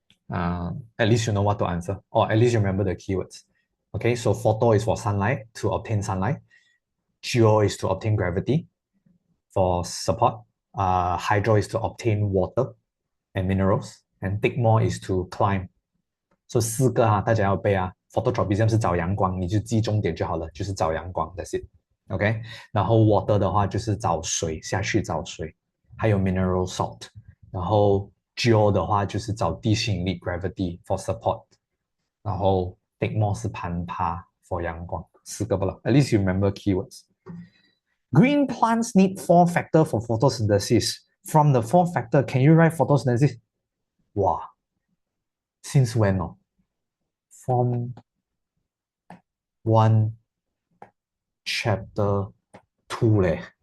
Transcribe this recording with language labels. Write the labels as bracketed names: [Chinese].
[English] At least you know what to answer, or at least you remember the keywords. Okay, so photo is for sunlight, to obtain sunlight. Geo is to obtain gravity for support. Hydro is to obtain water and minerals. And Tegmo is to climb. [Chinese] So 四个大家要背Phototropism 是找阳光，你就记重点就好了，就是找阳光 ， [English] that's it。 [Chinese] OK，然后 water 的话就是找水，下去找水，还有 mineral salt。然后 geo 的话就是找地心引力 [English] gravity for support。 [Chinese] 然后 Tegmo 是攀爬 for 阳光，四个不了。 [English] At least you remember keywords. Green plants need 4 factor for photosynthesis. From the 4 factor, can you write photosynthesis? Wow. Since when? Form 1 chapter 2 leh.